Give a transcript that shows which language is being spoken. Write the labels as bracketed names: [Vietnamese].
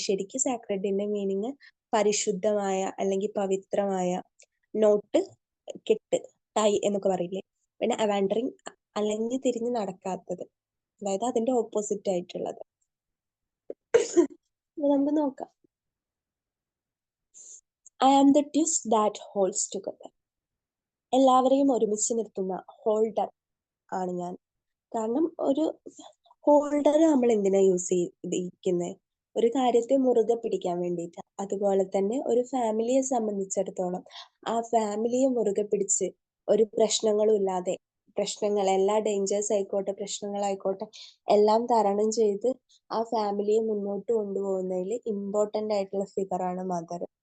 [Malayalam] ശരിക്കും സാക്രഡിന്റെ മീനിങ് പരിശുദ്ധമായ അല്ലെങ്കിൽ പവിത്രമായ. നോട്ട് കെട്ട്, ടൈ എന്നൊക്കെ പറയില്ലേ. പിന്നെ അവാൻഡറിങ് അലഞ്ഞു തിരിഞ്ഞ് നടക്കാത്തത്, അതായത് അതിന്റെ ഓപ്പോസിറ്റ് ആയിട്ടുള്ളത്. നമുക്ക് നോക്കാം. [English] I am the twist that holds together. [Malayalam] എല്ലാവരെയും ഒരുമിച്ച് നിർത്തുന്ന ഹോൾഡർ ആണ് ഞാൻ. കാരണം ഒരു ഹോൾഡർ നമ്മൾ എന്തിനാ യൂസ് ചെയ്തിരിക്കുന്നത്? ഒരു കാര്യത്തെ മുറുകെ പിടിക്കാൻ വേണ്ടിയിട്ട്. അതുപോലെ തന്നെ ഒരു ഫാമിലിയെ സംബന്ധിച്ചിടത്തോളം ആ ഫാമിലിയെ മുറുകെ പിടിച്ച് ഒരു പ്രശ്നങ്ങളും ഇല്ലാതെ, എല്ലാ ഡേഞ്ചേഴ്സ് ആയിക്കോട്ടെ പ്രശ്നങ്ങളായിക്കോട്ടെ എല്ലാം തരണം ചെയ്ത് ആ ഫാമിലിയെ മുന്നോട്ട് കൊണ്ടുപോകുന്നതിൽ ഇമ്പോർട്ടന്റ് ആയിട്ടുള്ള ഫിഗറാണ് മദർ.